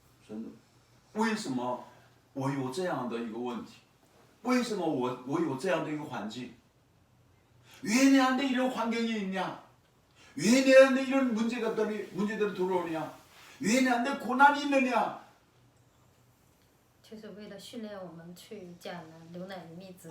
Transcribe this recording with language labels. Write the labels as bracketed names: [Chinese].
[Chinese] 神的，为什么我有这样的一个问题？为什么我有这样的一个环境？ [Korean] 왜 내한테 이런 환경이 있냐? 왜 내한테 이런 문제들이 들어오냐? 왜 내한테 고난이 있느냐? [Chinese] 就是为了训练我们去迦南流奶与蜜之地。